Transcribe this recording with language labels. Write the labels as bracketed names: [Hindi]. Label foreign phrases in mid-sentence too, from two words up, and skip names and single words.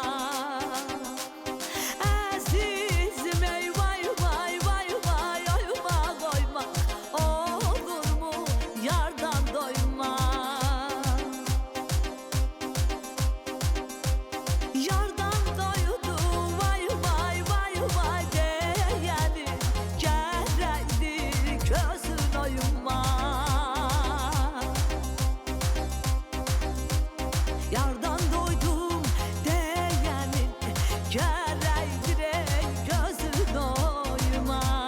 [Azerbaijani] Əzizim, ey vay vay vay vay, [Turkish] oyma koyma, olur mu yardan doyma. [Azerbaijani] Yardan doydu vay vay vay vay deyəni gərəkdir gözün oyma. Yardan doydum deyənin gərəkdir gözün oyma.